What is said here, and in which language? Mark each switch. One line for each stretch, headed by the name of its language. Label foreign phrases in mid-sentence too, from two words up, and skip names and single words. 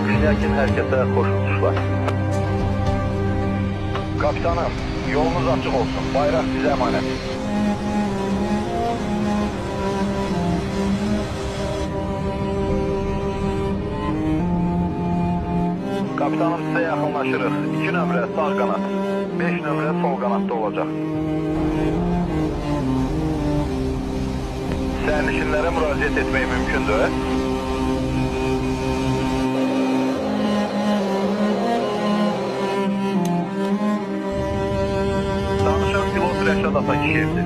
Turkish: Sakin herkese hoş uçuşlar. Kapitanım, yolunuz açık olsun. Bayrak size emanet.
Azerbaijani: Kapitanım, size yaxınlaşırıq. 2 nömrə sağ qanat, 5 nömrə sol qanatda olacaq. Sərnişinlərə müraciət etmək mümkündür. Danışan pilot Rəşad Atakişevdir.